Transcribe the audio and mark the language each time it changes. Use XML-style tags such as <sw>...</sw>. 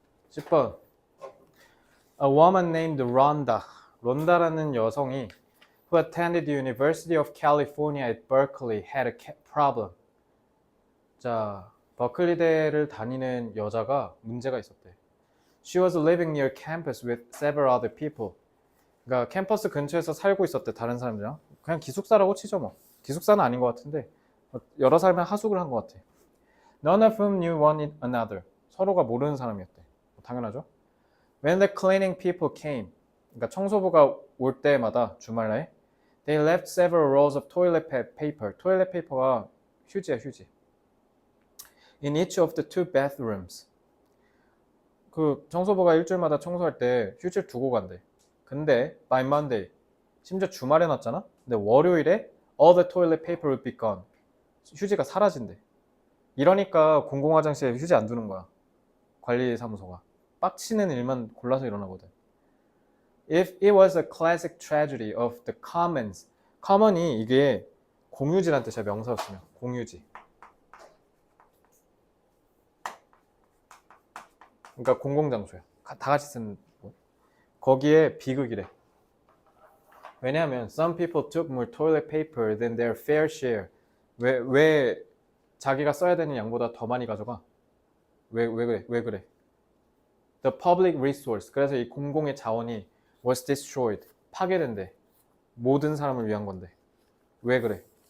<ko>십 번</ko> <en>A woman named Rhonda.</en> <ko>론다라는 여성이</ko> <en>who attended the University of California at Berkeley had a problem.</en> <ko>자, 버클리대를 다니는 여자가 문제가 있었대.</ko> <en>She was living near campus with several other people.</en> <ko>그러니까 캠퍼스 근처에서 살고 있었대, 다른 사람들이랑. 그냥 기숙사라고 치죠 뭐. 기숙사는 아닌 것 같은데 여러 사람이 하숙을 한 것 같아.</ko> <en>None of whom knew one another.</en> <ko>서로가 모르는 사람이었대. 당연하죠.</ko> <en>When the cleaning people came,</en> <ko>그러니까 청소부가 올 때마다 주말에</ko> <en>they left several rolls of toilet paper.</en> <ko>toilet paper가 휴지야, 휴지.</ko> <en>in each of the two bathrooms.</en> <ko>그 청소부가 일주일마다 청소할 때 휴지를 두고 간대. 근데</ko> <en>by Monday,</en> <ko>심지어 주말에 놨잖아?</ko> <en>근데 월요일에 all the toilet paper would be gone.</en> <ko>휴지가 사라진대. 이러니까 공공화장실에 휴지 안 두는 거야. 관리사무소가. 빡치는 일만 골라서 일어나거든.</ko> <en>If it was a classic tragedy of the commons.</en> <ko>common이 이게 공유지란 뜻이야, 명사였으면. 공유지. 그러니까 공공장소야. 다 같이 쓰는 곳. 거기에 비극이래.</ko> <en>왜냐하면 some people took more toilet paper than their fair share.</en> <ko>왜 자기가 써야 되는 양보다 더 많이 가져가? 왜 그래?</ko> <en>The public resource.</en> <ko>그래서 이 공공의 자원이</ko> <en>was destroyed.</en> <ko>파괴된대. 모든 사람을 위한 건데. 왜 그래?</ko>